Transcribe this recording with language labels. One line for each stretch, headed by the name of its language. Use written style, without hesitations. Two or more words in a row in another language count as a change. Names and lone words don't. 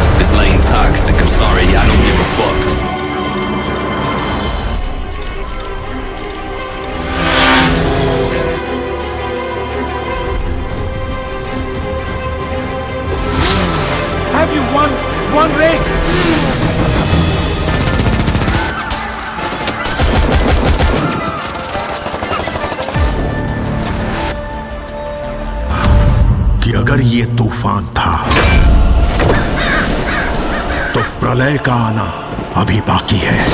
English: slaying toxic. I'm sorry, I don't give a fuck. Have you won one race?
Hindi: कि अगर ये तूफान था तो प्रलय का आना अभी बाकी है।